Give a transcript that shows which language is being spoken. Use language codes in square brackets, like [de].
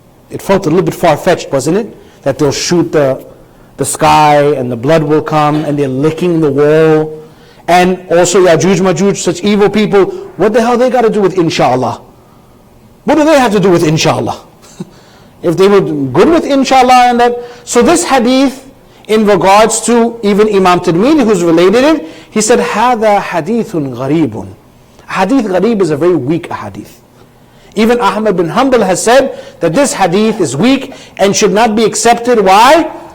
[en] It felt a little bit far-fetched, wasn't it? That they'll shoot the sky and the blood will come and they're licking the wall. And also Ya'juj Ma'juj, such evil people, what the hell they got to do with inshallah? What do they have to do with inshallah? If they were good with inshallah and that. So this hadith, in regards to even Imam Tirmidhi, who's related it, He said, [ar] هذا حديث غريب. [en] Hadith gharib is a very weak hadith. Even Ahmad bin Hanbal has said that this hadith is weak and should not be accepted. Why?